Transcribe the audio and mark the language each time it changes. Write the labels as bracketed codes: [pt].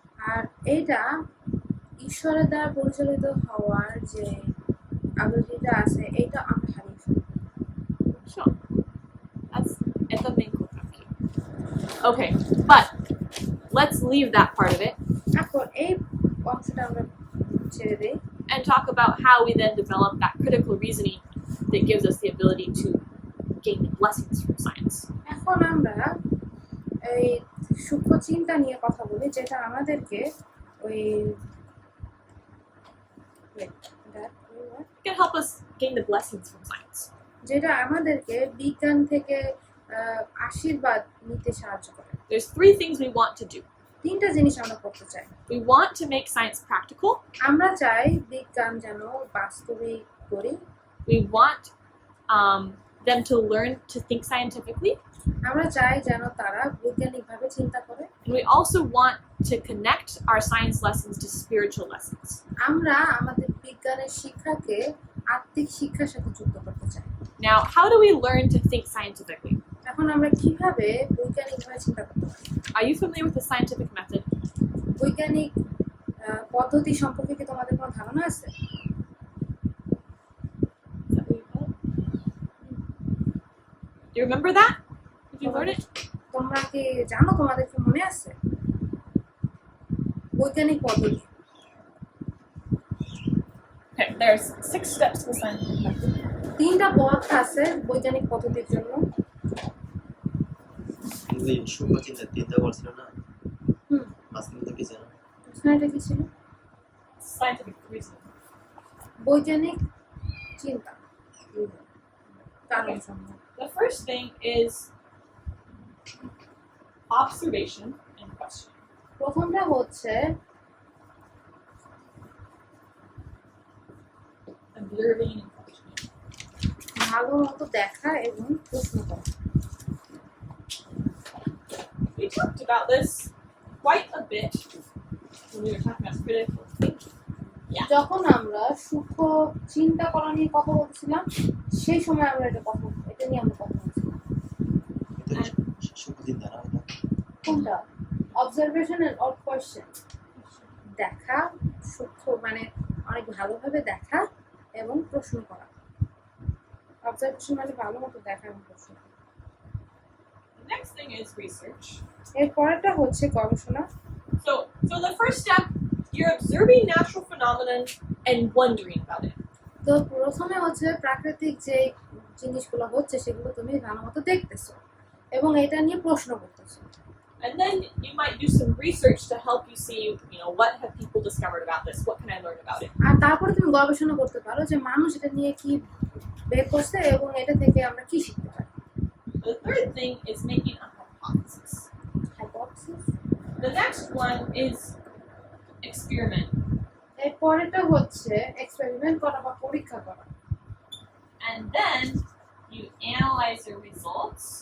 [bn] আর এটা ঈশ্বরের দ্বারা পরিচালিত হওয়ার যে আগ্রহীটা আছে এটা আমরা হারিয়ে ফেলবো। [en] So that's the main kotaki. Okay, but let's leave that part of it [bn] এখন এই অংশটা আমরা ছেড়ে দিই [en] and talk about how we then develop that critical reasoning that gives us the ability to gain the blessings from science. [bn] এখন আমরা এই সূক্ষ্ম চিন্তা নিয়ে কথা বলি যেটা আমাদেরকে ওই [en] It can help us gain the blessings from science. [bn] যেটা আমাদেরকে বিজ্ঞান থেকে আশীর্বাদ নিতে সাহায্য করে। [en] There's 3 things we want to do. [bn] তিনটা জিনিস আমরা করতে চাই। [en] We want to make science practical. [bn] আমরা চাই বিজ্ঞান যেন বাস্তবিক করি। [en] We want them to learn to think scientifically. [bn] আমরা চাই যেন তারা বৈজ্ঞানিকভাবে চিন্তা করে। [en] And we also want to connect our science lessons to spiritual lessons. [bn] আমরা আমাদের বিজ্ঞানের শিক্ষাকে আত্মিক শিক্ষার সাথে যুক্ত করতে চাই। [en] Now, how do we learn to think scientifically? [bn] এখন আমরা কিভাবে বৈজ্ঞানিকভাবে চিন্তা করতে পারি? [en] Are you familiar with the scientific method? [bn] বৈজ্ঞানিক পদ্ধতি সম্পর্কে কি তোমাদের কোনো ধারণা আছে? [en] Is that what you call it? Do you remember that? Did you learn it? [bn] তোমরা কি জানো, তোমাদের কি মনে আছে বৈজ্ঞানিক পদ্ধতি? [en] Okay, there's 6 steps to the scientific method. [bn] তিনটা পথ আছে বৈজ্ঞানিক পদ্ধতির জন্য। কিন্তু এই সূক্ষ্ম চিন্তা 3টা বলছিল না? হুম, মাঝখানে কি জানো? এটা কি ছিল? [en] Scientific reasoning. [bn] বৈজ্ঞানিক চিন্তা কারণ সমূহ। [en] The first thing is observation and question. [bn] প্রথমটা হচ্ছে [en] Observing and questioning. [bn] ভালো মতো দেখা এবং প্রশ্ন করা। [en] We talked about this quite a bit when we were talking about critical thinking. [bn] যখন আমরা সূক্ষ্ম চিন্তা করা নিয়ে কথা বলছিলাম সেই সময় আমরা এটা নিয়ে আমরা কথা বলছিলাম। এটা সূক্ষ্ম চিন্তা না এটা? [en] কোনটা? Observation and or question. [bn] দেখা, সূক্ষ্ম মানে অনেক ভালোভাবে দেখা এবং প্রশ্ন করা। অবজারভেশন মানে ভালো মতো দেখা এবং প্রশ্ন করা। [en] The next thing is research. [bn] এর পরেরটা হচ্ছে গবেষণা। [en] So the first step, you're observing natural phenomenon and wondering about it. [bn] তো প্রথমে হচ্ছে প্রাকৃতিক যে জিনিসগুলো হচ্ছে সেগুলো তুমি ভালো মতো দেখতেছো এবং এটা নিয়ে প্রশ্ন করতেছো। [en] And then you might do some research to help you see, what have people discovered about this? What can I learn about it? [bn] আর তারপরে তুমি গবেষণা করতে পারো যে মানুষ এটা নিয়ে কি বের করছে এবং এটা থেকে আমরা কি শিখতে পারি। [en] The third thing is making a hypothesis. Hypothesis. The next one is experiment. [bn] এর পরেরটা হচ্ছে এক্সপেরিমেন্ট করা বা পরীক্ষা করা। [en] And then you analyze your results.